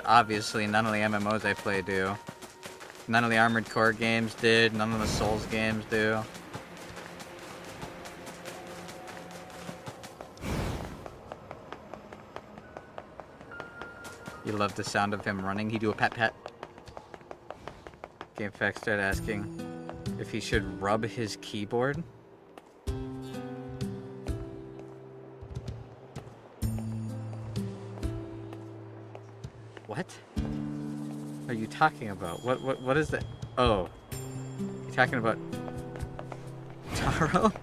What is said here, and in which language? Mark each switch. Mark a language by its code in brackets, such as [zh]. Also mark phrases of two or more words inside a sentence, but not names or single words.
[en] Obviously, none of the MMOs I play do. None of the Armored Core games did. None of the Souls games do. You love the sound of him running. He do a pat pat. GameFAQs started asking if he should rub his keyboard. What are you talking about? What is that? Oh, you talking about Taro?